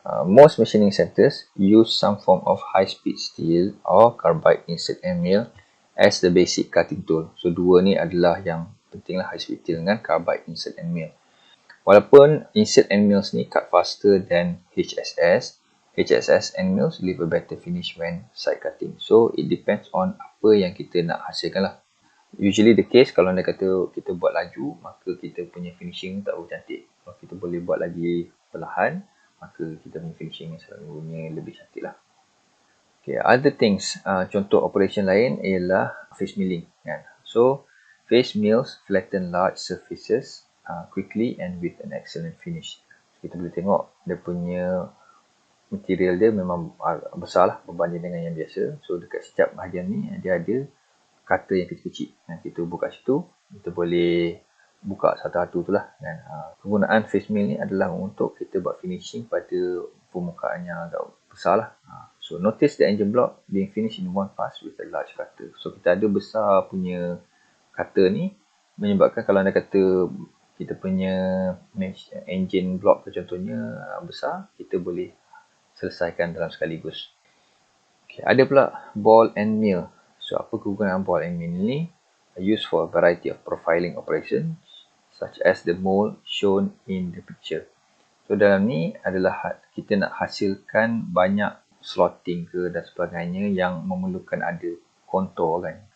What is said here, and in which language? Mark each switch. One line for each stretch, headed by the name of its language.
English: Most machining centers use some form of high speed steel or carbide insert and mill as the basic cutting tool.
Malay: So dua ni adalah yang penting lah, high speed steel dengan carbide insert and mill. Walaupun
English: insert and mills ni cut faster than HSS and mills leave a better finish when side cutting. So it depends on
Malay: apa yang kita nak hasilkan lah.
English: Usually the case
Malay: kalau anda kata kita buat laju, maka kita punya finishing tak berapa cantik. Kalau kita boleh buat lagi perlahan, maka kita punya finishing selalunya lebih cantik lah.
English: Okay, other things,
Malay: contoh operation lain ialah face milling kan.
English: So face mills flatten large surfaces quickly and with an excellent finish.
Malay: So, kita boleh tengok dia punya material dia memang besar lah berbanding dengan yang biasa. So dekat setiap bahagian ni dia ada cutter yang kecil-kecil. Kita buka situ, kita boleh buka satu-satu tu lah. Kegunaan face mill ni adalah untuk kita buat finishing pada permukaan yang agak besar lah.
English: So notice the engine block being finished in one pass with a large cutter.
Malay: So kita ada besar punya cutter ni menyebabkan kalau anda kata kita punya engine block contohnya besar, kita boleh selesaikan dalam sekaligus. Okay, ada pula ball and mill. So apa kegunaan ball and mill ni?
English: Used for a variety of profiling operations such as the mold shown in the picture.
Malay: So dalam ni adalah kita nak hasilkan banyak slotting ke dan sebagainya yang memerlukan ada kontur kan.